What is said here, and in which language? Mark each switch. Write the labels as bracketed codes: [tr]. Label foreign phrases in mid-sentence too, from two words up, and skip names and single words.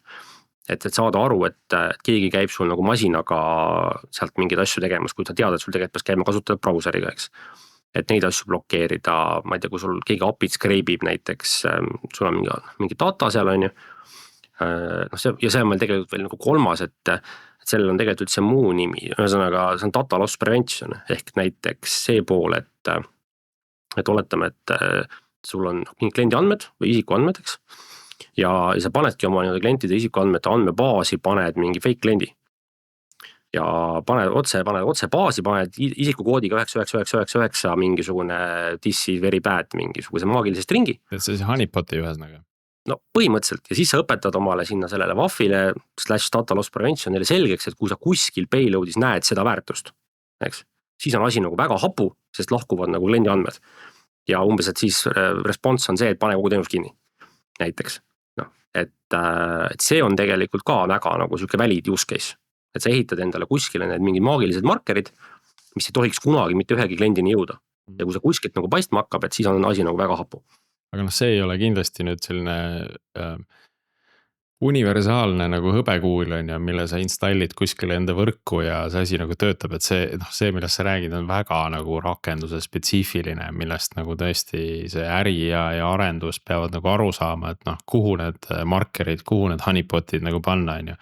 [et] Et saada aru, et keegi käib sul nagu masinaga sealt mingeid asju tegemas, kui sa tead, et sul tegelikult peaks käima kasutada brauseriga, eks. Et neid asju blokeerida, ma ei tea, kui sul keegi API-t skreibib näiteks, sul on mingi data seal, on ju. Ja see on meil tegelikult veel nagu kolmas, et sellel on tegelikult üldse muu nimi, ühesõnaga see on [en] data loss prevention, [et] ehk näiteks see pool, et oletame, et sul on kliendi andmed või isiku andmed, eks. Ja sa panedki oma klientide isikuandmete andmebaasi, paned mingi fake kliendi. ja paned otse baasi, paned isikukoodiga 99999 mingisugune [en] this is very bad [et] mingisuguse maagilise stringi. et see honeypoti ühesõnaga. No põhimõtteliselt ja siis sa õpetad omale sinna sellele WAF-ile / [en] data loss prevention'ile [et] selgeks, et kui sa kuskil payload'is näed seda väärtust, eks, siis on asi nagu väga hapu, sest lahkuvad nagu kliendi andmed. Ja umbes, et siis response on see, et pane kogu teenus kinni, näiteks. No, et see on tegelikult ka väga nagu selline [en] valid use case, [et] et sa ehitad endale kuskile need mingid maagilised markerid, mis ei tohiks kunagi mitte ühegi kliendini jõuda. Ja kui sa kuskilt nagu paistma hakkab, et siis on asi nagu väga hapu. Aga noh, see ei ole kindlasti nüüd selline universaalne nagu hõbekuul on ju, mille sa installid kuskile enda võrku ja see asi nagu töötab, et see, millest sa räägid, on väga nagu rakenduse spetsiifiline, millest nagu tõesti see äri ja arendus peavad nagu aru saama, et noh, kuhu need markerid, kuhu need honeypotid nagu panna on ju.